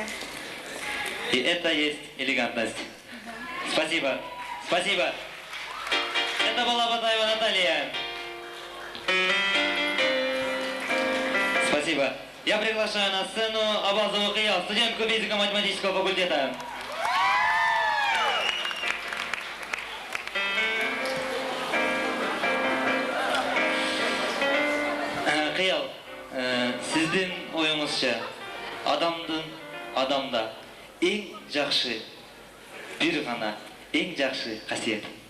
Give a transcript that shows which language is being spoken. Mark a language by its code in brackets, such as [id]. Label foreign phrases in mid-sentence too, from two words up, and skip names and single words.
[ru] И это есть элегантность. Спасибо. Спасибо. Это была Батаева Наталья. Спасибо. Я приглашаю на сцену Абазову Киял, студентку физико-математического факультета. [ky] Киял, сиздин оюңузча адамда эң жакшы бир гана эң жакшы касиет.